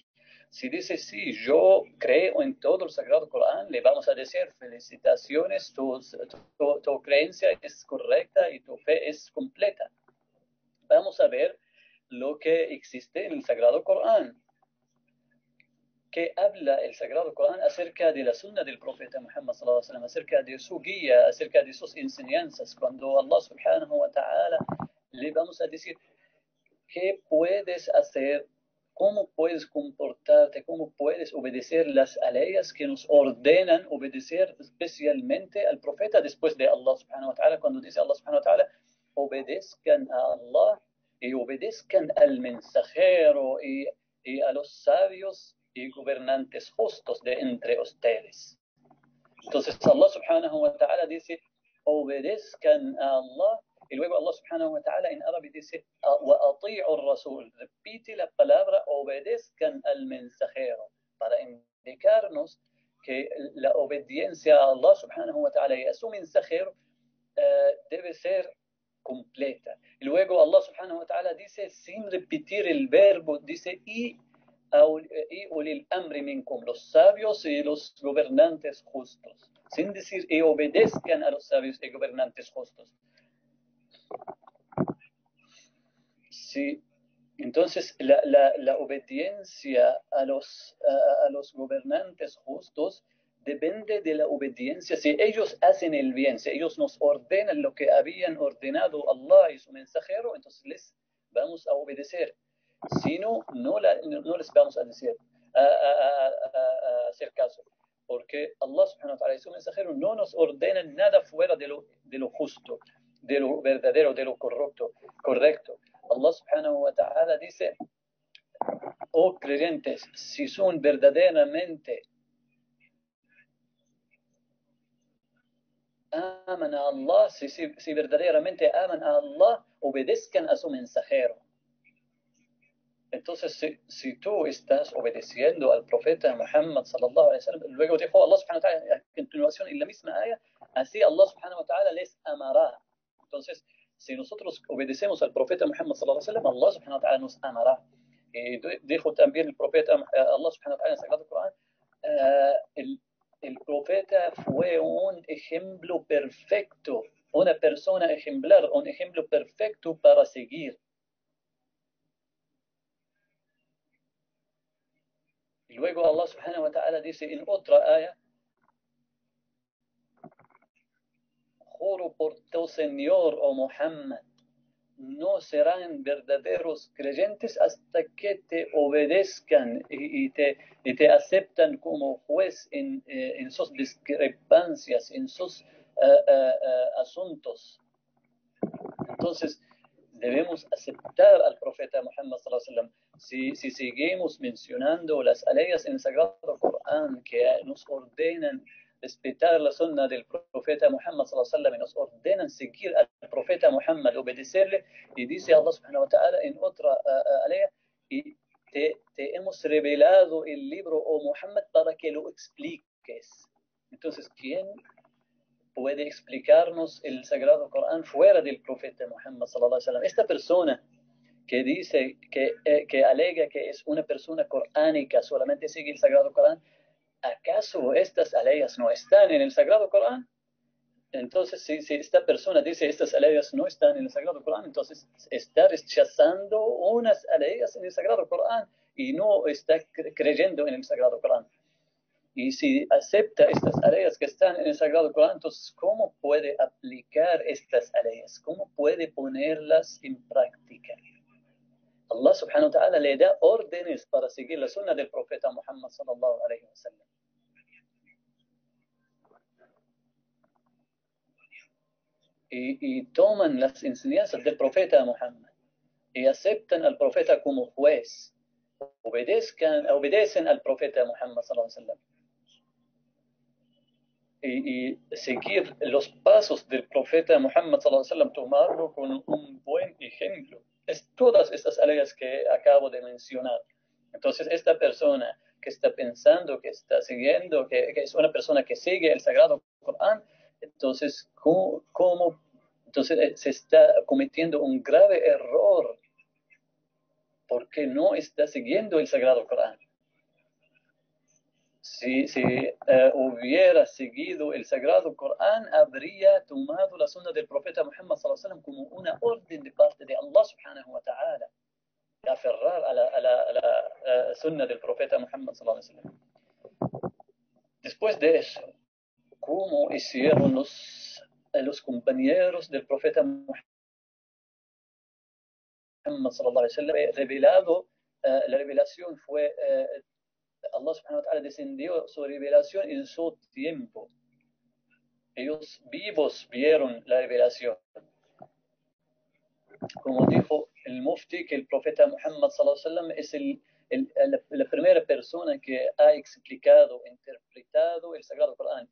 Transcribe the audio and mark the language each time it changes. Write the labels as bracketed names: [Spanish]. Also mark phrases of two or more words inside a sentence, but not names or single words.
[Spanish] Si dices, sí, yo creo en todo el Sagrado Corán, le vamos a decir, felicitaciones, tu creencia es correcta y tu fe es completa. Vamos a ver lo que existe en el Sagrado Corán. Que habla el Sagrado Corán acerca de la sunna del profeta Muhammad [Arabic] صلى الله عليه وسلم, [Spanish] acerca de su guía, acerca de sus enseñanzas. Cuando Allah [Arabic] سبحانه وتعالى [Spanish] le vamos a decir qué puedes hacer, cómo puedes comportarte, cómo puedes obedecer las leyes que nos ordenan obedecer especialmente al profeta después de Allah [Arabic] سبحانه وتعالى, [Spanish] cuando dice Allah [Arabic] سبحانه وتعالى, [Spanish] obedezcan a Allah y obedezcan al mensajero y a los sabios y gobernantes justos de entre ustedes. Entonces Allah [Arabic] سبحانه وتعالى [Spanish] dice, obedezcan a Allah, y luego Allah [Arabic] سبحانه وتعالى [Spanish] en árabe dice, [Arabic] وَأَطِيعُوا الرَّسُولِ. [Spanish] Repite la palabra, obedezcan al mensajero, para indicarnos que la obediencia a Allah [Arabic] سبحانه وتعالى [Spanish] y a su mensajero debe ser completa. Y luego Allah [Arabic] سبحانه وتعالى [Spanish] dice, sin repetir el verbo, dice, y [Arabic] أولي الأمر منكم, [Spanish] los sabios y los gobernantes justos, sin decir y obedezcan a los sabios y gobernantes justos. Sí, entonces la obediencia a los gobernantes justos depende de la obediencia. Si ellos hacen el bien, si ellos nos ordenan lo que habían ordenado Allah y su mensajero, entonces les vamos a obedecer. Si no, no les vamos a decir, a hacer caso. Porque Allah [Arabic] سبحانه وتعالى [Spanish] y su mensajero no nos ordenan nada fuera de lo justo, de lo verdadero, de lo correcto. Allah [Arabic] سبحانه وتعالى [Spanish] dice, oh creyentes, si son verdaderamente aman a Allah, si verdaderamente aman a Allah, obedezcan a su mensajero. Entonces, si tú estás obedeciendo al profeta Muhammad [Arabic] صلى الله عليه وسلم, [Spanish] luego dijo Allah [Arabic] سبحانه وتعالى [Spanish] a continuación en la misma ayah, así Allah subhanahu wa ta'ala les amará. Entonces, si nosotros obedecemos al profeta Muhammad [Arabic] صلى الله عليه وسلم, [Spanish] Allah [Arabic] سبحانه وتعالى [Spanish] nos amará. Y dijo también el profeta Allah [Arabic] سبحانه وتعالى [Spanish] en el Sagrado Corán, el profeta fue un ejemplo perfecto, una persona ejemplar, un ejemplo perfecto para seguir. Y luego Allah [Arabic] سبحانه وتعالى [Spanish] dice en otra ayah, juro por tu Señor, oh Muhammad, no serán verdaderos creyentes hasta que te obedezcan y te aceptan como juez en sus discrepancias, en sus asuntos. Entonces, debemos aceptar al profeta Muhammad [Arabic] صلى الله عليه وسلم. [Spanish] Si seguimos mencionando las leyes en el Sagrado Corán que nos ordenan respetar la sunna del profeta Muhammad [Arabic] صلى الله عليه وسلم [Spanish] y nos ordenan seguir al profeta Muhammad, obedecerle, y dice Allah [Arabic] سبحانه وتعالى [Spanish] en otra alea, y te hemos revelado el libro, oh Muhammad, para que lo expliques. Entonces, ¿quién puede explicarnos el Sagrado Corán fuera del profeta Muhammad [Arabic] صلى الله عليه وسلم? [Spanish] Esta persona que dice, que alega que es una persona coránica, solamente sigue el Sagrado Corán, ¿acaso estas aleyas no están en el Sagrado Corán? Entonces, si esta persona dice estas aleyas no están en el Sagrado Corán, entonces está rechazando unas aleyas en el Sagrado Corán y no está creyendo en el Sagrado Corán. Y si acepta estas aleyas que están en el Sagrado Corán, entonces, ¿cómo puede aplicar estas aleyas? ¿Cómo puede ponerlas en práctica? Allah [Arabic] سبحانه وتعالى [Spanish] le da órdenes para seguir la sunna del profeta Muhammad [Arabic] صلى الله عليه وسلم. [Spanish] Y toman las enseñanzas del profeta Muhammad y aceptan al profeta como juez. Obedecen al profeta Muhammad [Arabic] صلى الله عليه وسلم. [Spanish] Y seguir los pasos del profeta Muhammad [Arabic] صلى الله عليه وسلم, [Spanish] tomarlo con un buen ejemplo. Es todas estas aleyas que acabo de mencionar. Entonces, esta persona que está pensando, que está siguiendo, que es una persona que sigue el Sagrado Corán, entonces, entonces se está cometiendo un grave error porque no está siguiendo el Sagrado Corán. Si hubiera seguido el Sagrado Corán, habría tomado la sunna del profeta Muhammad [Arabic] صلى الله عليه وسلم [Spanish] como una orden de parte de Allah [Arabic] سبحانه وتعالى, [Spanish] de aferrar a la sunna del profeta Muhammad [Arabic] صلى الله عليه وسلم. [Spanish] Después de eso, ¿cómo hicieron los compañeros del profeta Muhammad [Arabic] صلى الله عليه وسلم? [Spanish] Revelado, la revelación fue Allah [Arabic] سبحانه وتعالى [Spanish] descendió su revelación en su tiempo. Ellos vivos vieron la revelación. Como dijo el mufti, que el profeta Muhammad [Arabic] صلى الله عليه وسلم [Spanish] es la primera persona que ha explicado, interpretado el Sagrado Corán.